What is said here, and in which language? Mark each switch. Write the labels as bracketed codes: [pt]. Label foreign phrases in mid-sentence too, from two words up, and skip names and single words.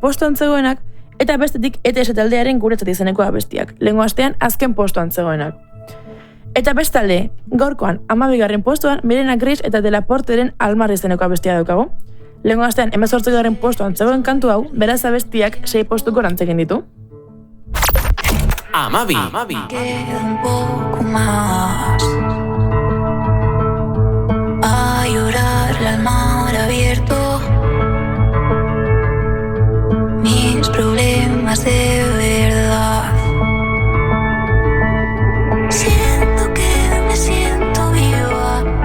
[eu] postuan zegoenak, eta bestetik ETS taldearen guretzat izeneko abestiak, lehengo astean azken postuan zegoenak. Eta bestalde, gaurkoan 12. postuan Mirena Gris eta De La Porteren Almar izeneko abestia daukagu. Lehengo astean 18. postuan zegoen kantu hau, beraz abestiak 6 postuko rantzegin ditu. Amabi. [es] Queda un poco más a llorarle al mar abierto mis problemas de verdad. Siento que me siento viva.